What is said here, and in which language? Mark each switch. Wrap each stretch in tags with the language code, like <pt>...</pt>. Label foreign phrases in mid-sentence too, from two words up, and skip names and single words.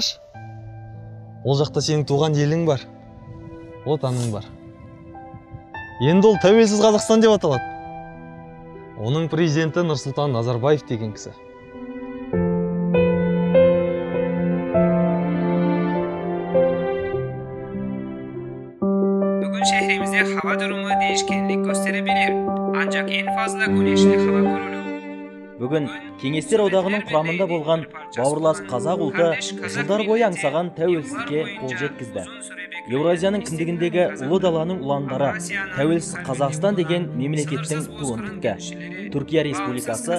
<kk>Ол жақта сенің туған елің бар, отаның бар. Енді ол тәуелсіз Қазақстан деп аталады. Оның президенті Нұрсұлтан Назарбаев деген кісі.</kk> <tr>Bugün şehrimizde hava durumu değişkenlik gösterebilir. Ancak en fazla güneşli hava görülür.</tr> <kk>Бүгін Кеңестер одағының құрамында болған бауырлас қазақ ұлты жылдар бойы аңсаған тәуелсіздікке қол жеткізді. Еуразияның кіндігіндегі ұлы даланың ұландары тәуелсіз Қазақстан деген мемлекеттің туын тікті. Түркия Республикасы</kk>